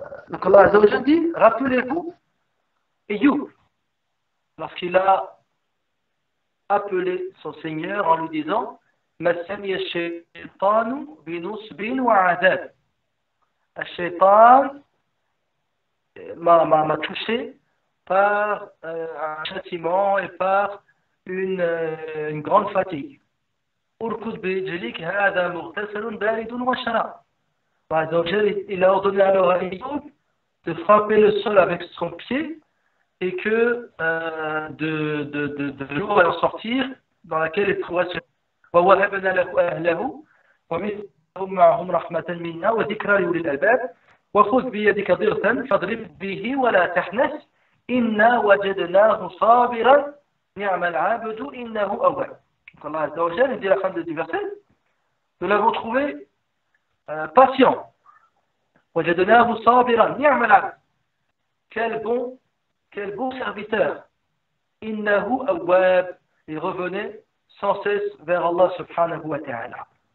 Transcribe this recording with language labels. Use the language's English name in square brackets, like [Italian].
[French] Donc Allah Azza wa Jal dit, rappelez-vous Ayyub, lorsqu'il a appelé son Seigneur en lui disant [Arabic] مسني الشيطان بنصب وعذاب. [French] Le shaitan m'a touché par un châtiment et par une grande fatigue. [Arabic] اركض برجلك هذا مغتسل بارد وشراب. [French] Il a ordonné alors à Ayyub de frapper le sol avec son pied et que de l'eau allait en sortir dans laquelle il pourrait se. [Arabic] ووهبنا له أهله ومثلهم معهم رحمة منا وذكرى لأولي الألباب وخذ بيدك ضغثا فاضرب به ولا تحنث إنا وجدناه صابرا نعم العبد إنه أواب. [French] Allah Azza wa Jal dit à la fin du verset, nous l'avons trouvé patient. [Arabic] وَجَدْنَاهُ صَابِرًا نِعْمَ الْعَبْدُ. [French] Quel bon serviteur. [Arabic] Innahu awwab. [French] Il revenait sans cesse vers Allah subhanahu wa ta'ala.